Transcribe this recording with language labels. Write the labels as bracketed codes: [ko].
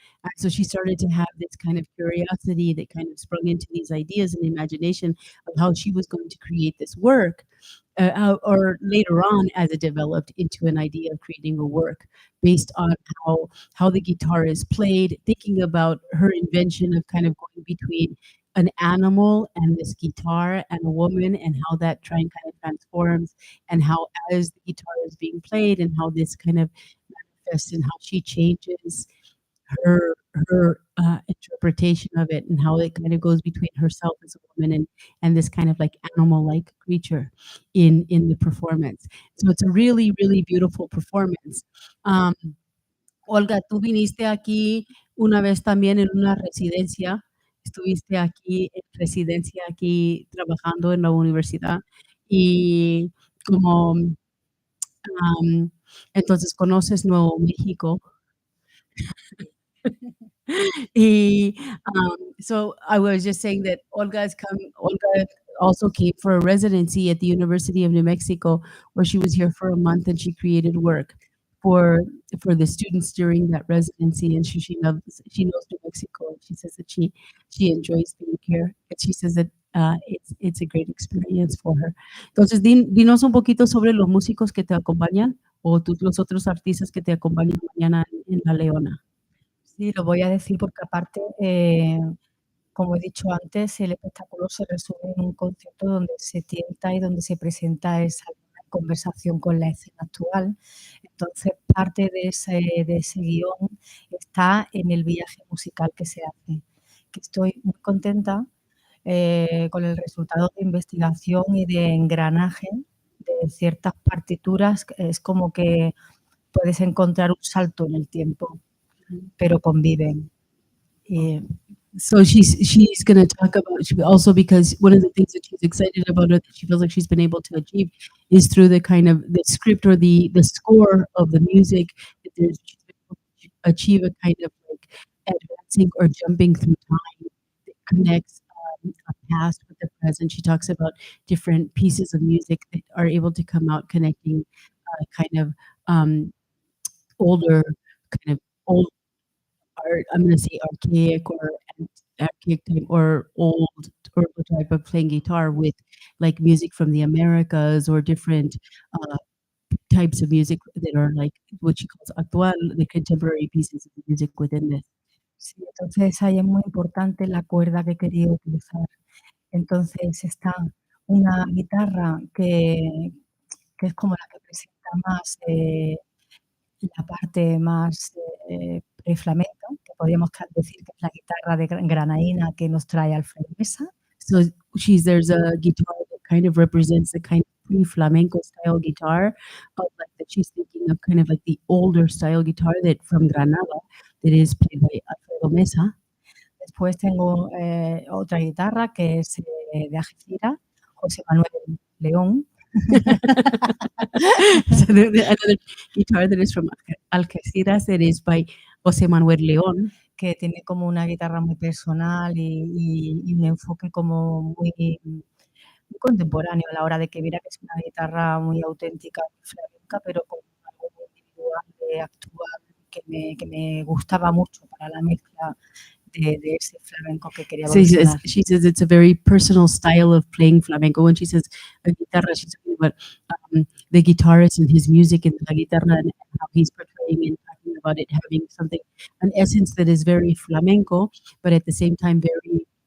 [en] And so she started to have this kind of curiosity that kind of sprung into these ideas and imagination of how she was going to create this work, or later on, as it developed into an idea of creating a work based on how the guitar is played, thinking about her invention of kind of going between an animal and this guitar and a woman, and how that kind of transforms, and how as the guitar is being played and how this kind of manifests and how she changes her interpretation of it and how it kind of goes between herself as a woman and this kind of like animal-like creature in the performance. So it's a really, really beautiful performance. [es] Um, Olga, tú viniste aquí una vez también en una residencia, estuviste aquí en residencia, aquí trabajando en la universidad y como, entonces conoces Nuevo México. [en] Y, so I was just saying that Olga also came for a residency at the University of New Mexico, where she was here for a month and she created work for for the students during that residency, and she knows New Mexico, and she says that she enjoys being here, and she says that, it's a great experience for her. [es] Entonces, dinos un poquito sobre los músicos que te acompañan o los otros artistas que te acompañan mañana en La Leona. Sí, lo voy a decir porque aparte, como he dicho antes, el espectáculo se resume en un concierto donde se tienta y donde se presenta esa conversación con la escena actual. Entonces, parte de ese guión está en el viaje musical que se hace, que estoy muy contenta con el resultado de investigación y de engranaje de ciertas partituras. Es como que puedes encontrar un salto en el tiempo, pero conviven. [en] So she's going to talk about also because one of the things that she's excited about or that she feels like she's been able to achieve is through the kind of the script or the score of the music that she's been able to achieve a kind of like advancing or jumping through time that connects a past with the present. She talks about different pieces of music that are able to come out connecting kind of older kind of old art, I'm gonna say archaic or archaic type or old or the type of playing guitar with like music from the Americas or different uh, types of music that are like what she calls actual, the contemporary pieces of music within this. [es] Sí, entonces ahí es muy importante la cuerda que quería utilizar. Entonces está una guitarra que es como la que presenta más la parte más preflamenca, que podríamos decir que es la guitarra de granaína que nos trae Alfredo Mesa. [en] So there's a guitar that kind of represents the kind of pre-flamenco style guitar, like that she's thinking of kind of like the older style guitar that from Granada that is played by Alfredo Mesa. [es] Después tengo otra guitarra que es de Algeciras, José Manuel León. [en] So another guitar that is from Algeciras that is by José Manuel León. [es] Que tiene como una guitarra muy personal y un enfoque como muy contemporáneo a la hora de que mira que es una guitarra muy auténtica, muy flamenca, pero con algo muy individual, actual, que me gustaba mucho para la mezcla de ese flamenco que quería evolucionar. [en] She says it's a very personal style of playing flamenco. When she says a guitarra, she's talking about the guitarist and his music and la guitarra and how he's portraying and talking about it having something, an essence that is very flamenco, but at the same time very